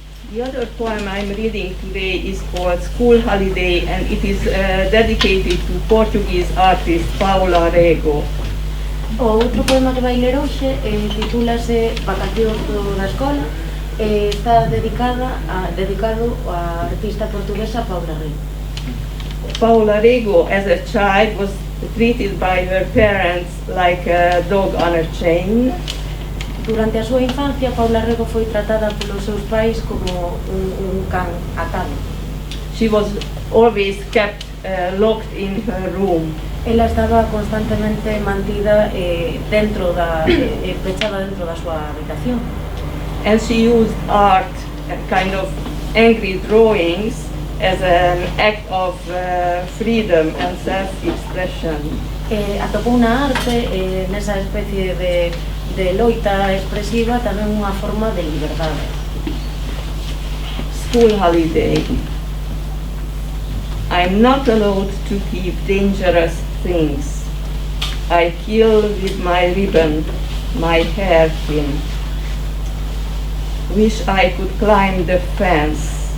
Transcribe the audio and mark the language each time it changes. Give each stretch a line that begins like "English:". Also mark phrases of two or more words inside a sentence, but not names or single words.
English: The other poem I'm reading today is called School Holiday, and it is dedicated to Portuguese artist Paula Rego.
Galician: O outro poema que vai ler hoxe titúlase Vacacións da Escola e está dedicado á artista portuguesa Paula Rego.
English: Paula Rego, as a child, was treated by her parents like a dog on a chain.
Galician: Durante a súa infancia, Paula Rego foi tratada polos seus pais como un can atado.
English: She was always kept locked in her room.
Galician: Ela estaba constantemente mantida pechada dentro da súa habitación.
English: And she used art, kind of angry drawings, as an act of freedom and self-expression.
Galician: Atopou na arte, nesa especie de loita expresiva, tamén unha forma de liberdade.
English: School holiday. I'm not allowed to keep dangerous things. I kill with my ribbon, my hairpin. Wish I could climb the fence.